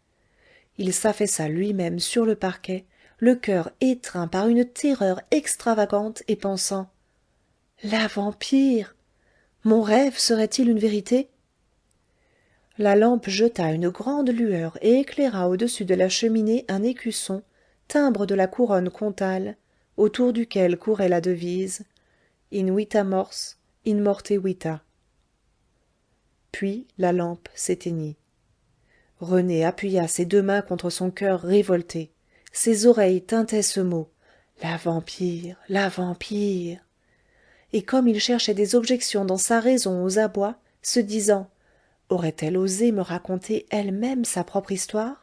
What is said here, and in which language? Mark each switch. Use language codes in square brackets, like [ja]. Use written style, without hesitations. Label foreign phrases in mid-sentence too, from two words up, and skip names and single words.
[fr] Il s'affaissa lui-même sur le parquet, le cœur étreint par une terreur extravagante et pensant « La vampire! Mon rêve serait-il une vérité? » La lampe jeta une grande lueur et éclaira au-dessus de la cheminée un écusson, timbre de la couronne comtale, autour duquel courait la devise [la] In vita mors, in morte vita. [fr] Puis la lampe s'éteignit. René appuya ses 2 mains contre son cœur révolté. Ses oreilles tintaient ce mot la vampire, la vampire. Et comme il cherchait des objections dans sa raison aux abois, se disant aurait-elle osé me raconter elle-même sa propre histoire?